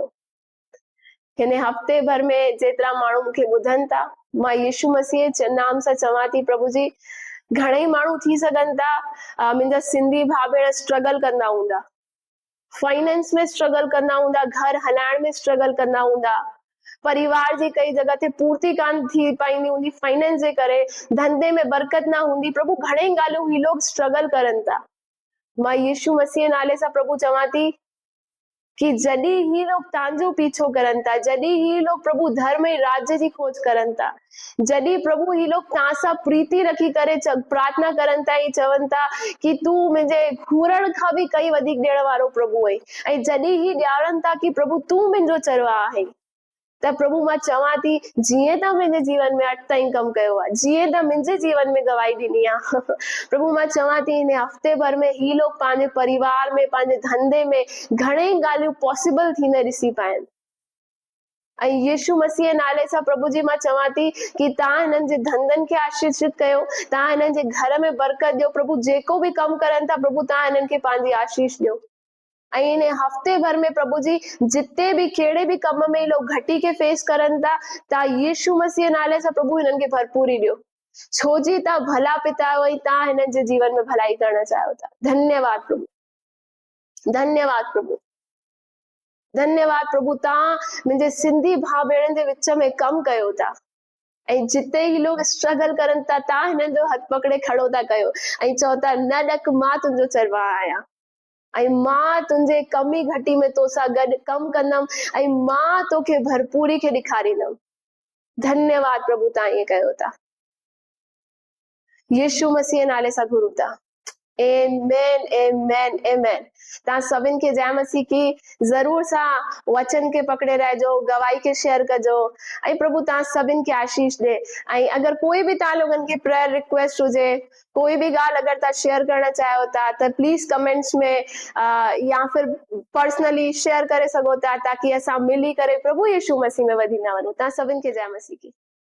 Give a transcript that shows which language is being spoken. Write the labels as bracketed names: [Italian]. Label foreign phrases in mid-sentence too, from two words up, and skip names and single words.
[Sindhi] हिन हफ़्ते भर में जेतिरा माण्हू मूंखे ॿुधनि था, मां यीशु मसीह जे नाम सां चवां थी प्रभु जी, घणेई माण्हू थी सघनि था, मुंहिंजा सिंधी भाउ भेण स्ट्रगल कंदा हूंदा, फाइनेंस में स्ट्रगल कंदा हूंदा, घर हलाइण में स्ट्रगल कंदा हूंदा, परिवार जी कई जगह ते पूर्ति कान थी पाईंदी हूंदी फाइनेंस जे करे, धंधे में बरकत ना हूंदी। प्रभु घणेई ॻाल्हियूं ही लोग स्ट्रगल करनि था। मां यीशु मसीह नाले सां प्रभु चवां थी कि जॾहिं ही लोग तव्हांजो पीछो करनि था, जॾहिं ही लोग प्रभु धर्म ऐं राज्य जी खोज करनि था, जॾहिं प्रभु ही लोग तव्हां सां प्रीति रखी करे प्रार्थना करनि था ऐं चवनि था कि तूं मुंहिंजे घुरण खां बि कई वधीक ॾियण वारो प्रभु आहे, ऐं जॾहिं ही ॼाणनि था कि प्रभु तूं मुंहिंजो चरवाहा आहे, त प्रभु मां चवां थी जीअं त मुंहिंजे जीवन में अॼु ताईं कमु कयो आहे, जीअं त मुंहिंजे जीवन में गवाही ॾिनी आहे प्रभु मां चवां थी हिन हफ़्ते भर में ही लोग पंहिंजे परिवार में, पंहिंजे धंधे में घणेई ॻाल्हियूं पॉसिबल थी न ॾिसी पाइनि। ऐं यीशु मसीह नाले सां प्रभु जी मां चवां थी कि तव्हां हिननि जे धंधनि खे आशीषित कयो, तव्हां हिननि जे घर में बरकत ॾियो। प्रभु जेको बि कमु करनि था, प्रभु तव्हां हिननि खे पंहिंजी आशीष ॾियो। ऐं इन हफ़्ते भर में प्रभु जी जिते भी कहिड़े भी कम में लोग घटी के फेस करनि था, तव्हां यीशु मसीह नाले सां प्रभु हिननि खे भरपूरी ॾियो, छो जी तव्हां भला पिता आहियो ऐं तव्हां हिननि जे जीवन में भलाई करणु चाहियो था। धन्यवाद प्रभु, धन्यवाद प्रभु, धन्यवाद प्रभु। तव्हां मुंहिंजे सिंधी भाउ भेणनि जे विच में कमु कयो था ऐं जिते ही लोग स्ट्रगल करनि था, तव्हां हिननि जो हथ पकड़े खड़ो था कयो ऐं चओ था न ॾक, मां तुंहिंजो चरवाहा आहियां ऐं मां तुंहिंजे कमी घटी में तोसां गॾु कमु कंदमि ऐं मां तोखे भरपूरी खे ॾेखारींदमि। धन्यवाद प्रभु, तव्हां ईअं कयो था, यीशु मसीह नाले सां घुरूं था। आमेन, आमेन, आमेन। तव्हां सभिनि खे [Hindi] जय मसीह की। [Sindhi] ज़रूर सां वचन खे पकड़े रहिजो, गवाही खे शेयर कजो ऐं प्रभु तव्हां सभिनि खे आशीष ॾे। ऐं अगरि कोई बि तव्हां लोगनि खे [English] prayer request [Sindhi] हुजे, कोई भी ॻाल्हि अगरि तव्हां शेयर करणु चाहियो था त [English] please comments [Sindhi] में या फिर [English] personally share [Sindhi] करे सघो था, ताकि असां मिली करे प्रभु यीशु मसीह में वधी था वञूं। तव्हां सभिनि खे [Hindi] जय मसीह की।